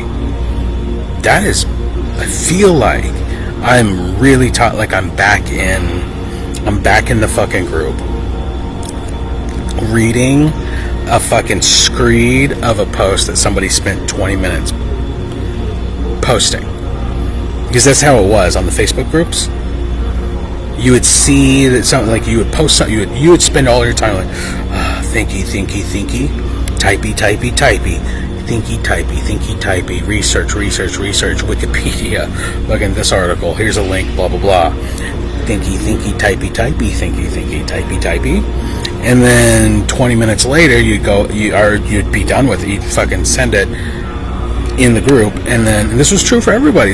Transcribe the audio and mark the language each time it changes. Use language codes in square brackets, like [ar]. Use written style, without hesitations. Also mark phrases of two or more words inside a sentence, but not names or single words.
[en] That is, I feel like I'm really like I'm back in the fucking group, reading a fucking screed of a post that somebody spent 20 minutes posting. Because that's how it was on the Facebook groups. You would see that something, like you would post something, you would spend all your time like, thinky, typey, thinky, typey, research, Wikipedia, look at this article, here's a link, blah, blah, blah. Thinky, typey. And then 20 minutes later, you'd be done with it. You'd fucking send it in the group. And this was true for everybody.